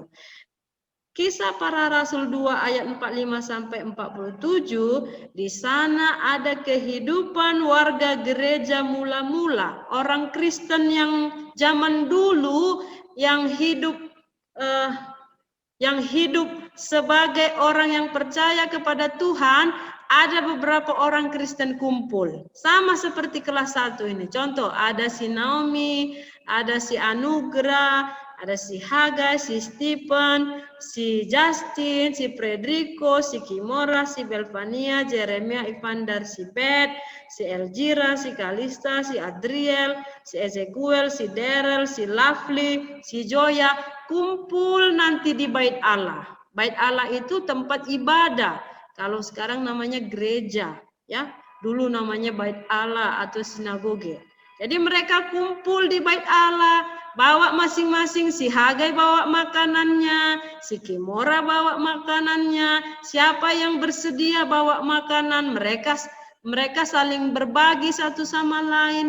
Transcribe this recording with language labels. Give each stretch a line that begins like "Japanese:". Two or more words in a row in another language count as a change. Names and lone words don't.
Indonesian: Kisah Para Rasul 2 ayat 45 sampai 47, di sana ada kehidupan warga gereja mula-mula, orang Kristen yang zaman dulu yang hidup sebagai orang yang percaya kepada Tuhan. Ada beberapa orang Kristen kumpul, sama seperti kelas 1 ini. Contoh, ada si Naomi, ada si Anugrah, ada si Hagai, si Stephen, si Justin, si Frederico, si Kimora, si Belvania, Jeremia, Ivandar, si Beth, si Elgira, si Kalista, si Adriel, si Ezekiel, si Daryl, si Lovely, si Joya, kumpul nanti di bait Allah. Bait Allah itu tempat ibadah. Kalau sekarang namanya gereja, ya. Dulu namanya bait Allah atau sinagoge. Jadi mereka kumpul di bait Allah, bawa masing-masing, si Hagai bawa makanannya, si Kimora bawa makanannya, siapa yang bersedia bawa makanan, mereka saling berbagi satu sama lain.